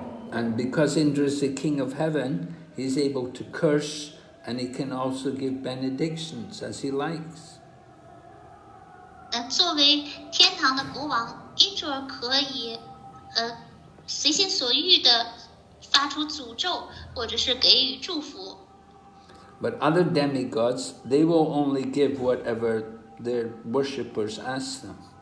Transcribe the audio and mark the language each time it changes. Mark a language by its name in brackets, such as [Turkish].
[English] And because Indra is the king of heaven, he's able to curse and he can also give benedictions as he likes. [Chinese] 作为天堂的国王 Indra 可以随心所欲的发出诅咒，或者是给予祝福。 [English] But other demigods, they will only give whatever their worshippers ask them.